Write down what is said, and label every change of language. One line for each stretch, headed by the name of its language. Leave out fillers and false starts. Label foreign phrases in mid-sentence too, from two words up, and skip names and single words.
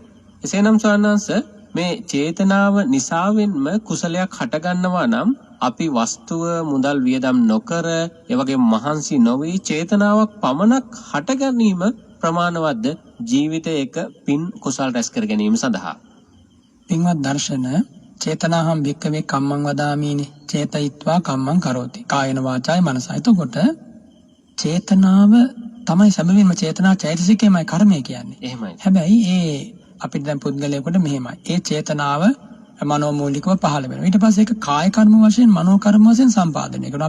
Sinhala: එසේනම් සනස මේ චේතනාව නිසාවෙන්ම කුසලයක් හටගන්නවා නම් අපි වස්තුව මුදල් වියදම් නොකර ඒ වගේ මහන්සි නොවි චේතනාවක් පමණක් හට ගැනීම ප්‍රමාණවත්ද ජීවිතයක පින් කුසල් රැස් කර ගැනීම සඳහා?
Pali: පින්වත් දර්ශන චේතනාහම් භික්කවේ කම්මං වදාමීනේ චේතයිත්වා කම්මං කරෝති කායන වාචාය මනසයි.
Sinhala: එතකොට චේතනාව තමයි සැබවින්ම චේතනා චෛතසිකයමයි කර්මය කියන්නේ. එහෙමයි. හැබැයි ඒ අපිට දැන් පුද්ගලයෙකුට මෙහෙමයි. ඒ චේතනාව මනෝමූලිකව පහළ වෙනවා. ඊට පස්සේ ඒක කාය කර්ම වශයෙන් මනෝ කර්ම වශයෙන් සම්පාදනය කරනවා.